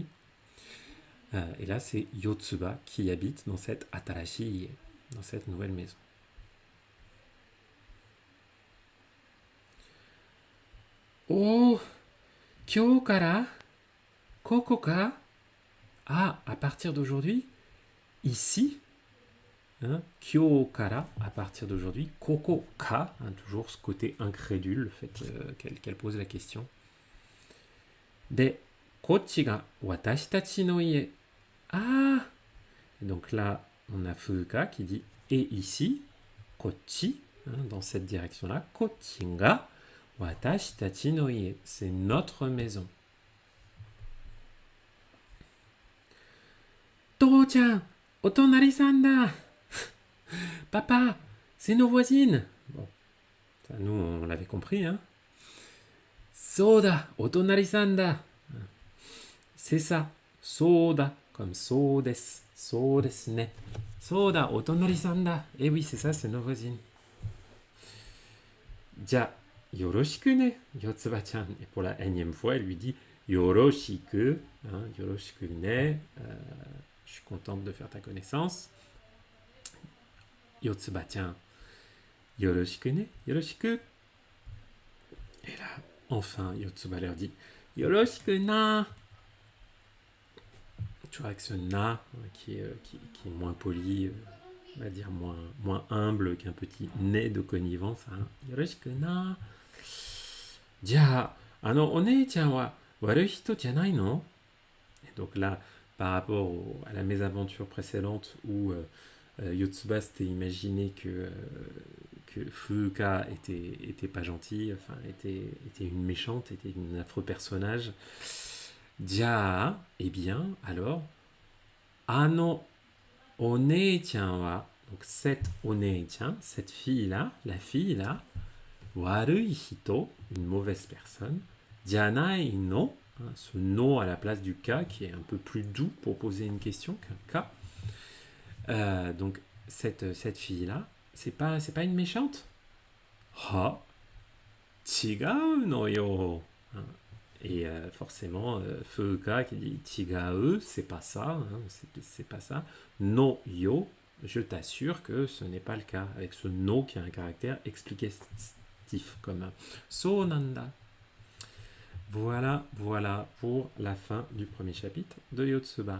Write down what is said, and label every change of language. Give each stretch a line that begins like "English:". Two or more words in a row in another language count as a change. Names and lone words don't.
French: Et là, c'est Yotsuba qui habite dans cette
Japanese: 新しい家,
French: dans cette nouvelle maison.
Japanese: おお、今日から、ここか.
French: Ah, à partir d'aujourd'hui, ici, hein,
Japanese: 今日から,
French: à partir d'aujourd'hui,
Japanese: ここか,
French: hein, toujours ce côté incrédule, le fait qu'elle pose la question. De,
Japanese: こっちが私たちの家.
French: Ah, et donc là, on a Fuka qui dit et ici, kochi, hein, dans cette direction-là,
Japanese: こっちが私たちの家,
French: c'est notre maison.
Japanese: 父ちゃん、お隣さんだ.
French: Papa, c'est nos voisines. Bon, ça, nous, on l'avait compris, hein.
Japanese: Soda, お隣さんだ.
French: C'est ça. Soda, comme
Japanese: そうです. そうですね。そうだ、お隣さんだ.
French: Eh oui, c'est ça, c'est nos voisines.
Japanese: じゃ、よろしくね、よつばちゃん.
French: Et pour la énième fois, elle lui dit yoroshiku.
Japanese: Hein, よろしくね.
French: Je suis contente de faire ta connaissance.
Japanese: よつばちゃん。よろしくね、よろしく.
French: Et là, enfin, Yotsuba leur dit
Japanese: よろしくな.
French: Tu vois, avec ce na qui est moins poli, on va dire moins humble qu'un petit nez de connivence. Hein.
Japanese: よろしくな。じゃ、お姉ちゃんはわる人じゃないの?
French: Et donc là, par rapport à la mésaventure précédente où Yotsuba s'était imaginé que Fuuka était pas gentille, enfin était une méchante, était un affreux personnage. Ja, eh bien, alors,
Japanese: あのお姉ちゃんは,
French: donc cette onei-chan, cette fille-là, la fille-là,
Japanese: 悪い人,
French: une mauvaise personne,
Japanese: じゃないの,
French: ce no à la place du ka qui est un peu plus doux pour poser une question qu'un ka. Donc cette fille-là, c'est pas une méchante.
Japanese: は、違うのよ. Hein.
French: Et forcément, Fuka qui dit chigau, c'est pas ça, hein, c'est pas ça.
Japanese: のよ,
French: je t'assure que ce n'est pas le cas, avec ce no qui a un caractère explicatif, comme
Japanese: そうなんだ.
French: Voilà, voilà pour la fin du premier chapitre de Yotsuba.